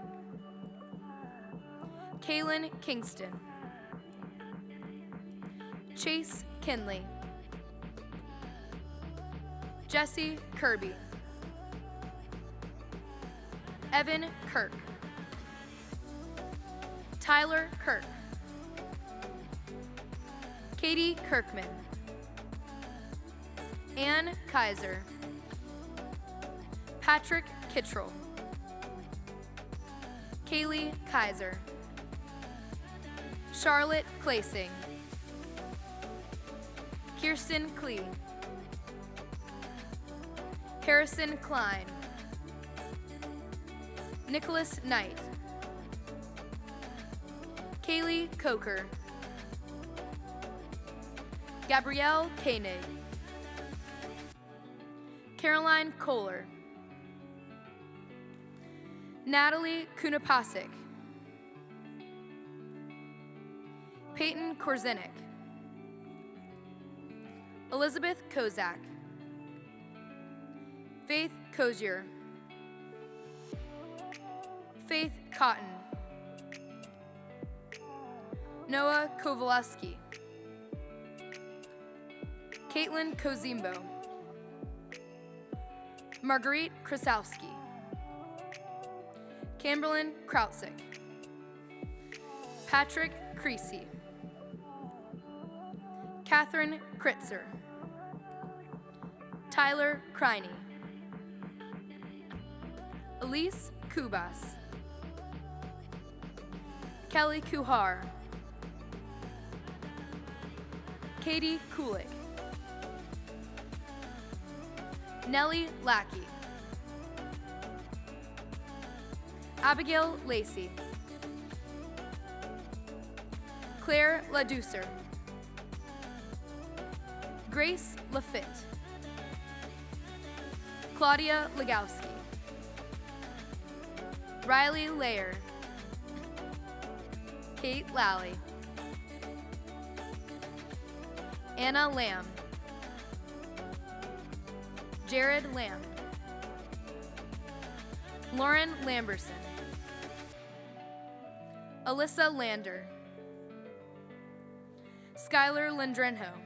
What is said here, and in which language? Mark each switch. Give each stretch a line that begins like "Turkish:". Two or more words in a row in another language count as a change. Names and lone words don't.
English: Kaylin Kingston. Chase Kinley. Jesse Kirby. Evan Kirk. Tyler Kirk. Katie Kirkman. Ann Kaiser. Patrick Kittrell. Kaylee Kaiser. Charlotte Clasing. Kirsten Klee. Harrison Klein. Nicholas Knight. Kaylee Coker. Gabrielle Koenig. Caroline Kohler. Natalie Kunapasik. Peyton Korzenik. Elizabeth Kozak. Faith Kozier. Faith Cotton. Noah Kowaleski. Caitlin Kozimbo. Marguerite Krasowski, Camberlyn Krautzik, Patrick Creasy, Catherine Kritzer, Tyler Criney, Elise Kubas, Kelly Kuhar, Katie Kulik, Nellie Lackey, Abigail Lacey, Claire LaDucer, Grace Lafitte, Claudia Legowski, Riley Layer, Kate Lally, Anna Lamb, Jared Lamb, Lauren Lamberson, Alyssa Lander, Skylar Landrenho,